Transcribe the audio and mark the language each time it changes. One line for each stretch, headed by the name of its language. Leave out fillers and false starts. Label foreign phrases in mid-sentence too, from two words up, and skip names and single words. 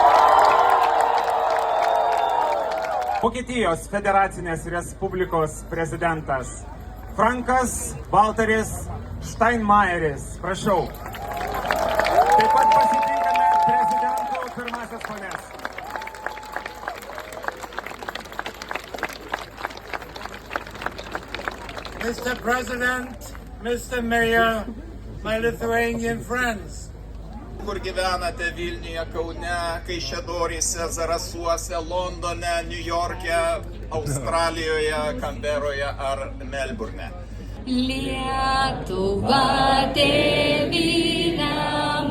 Lithuanian: Vokietijos Federacinės Respublikos prezidentas Frankas Walteris Steinmeieris. Prašau. Taip pat pasitinkame prezidentų pirmasias pones.
English: Mr. President, Mr. Mayor, my Lithuanian friends.
Lithuanian: Kur gyvenate Vilniuje, Kaune, Kaišiadoryse, Zarasuose, Londone, Niujorke, Australijoje, Kanberoje ar Melburne. Lietuva tėvynė.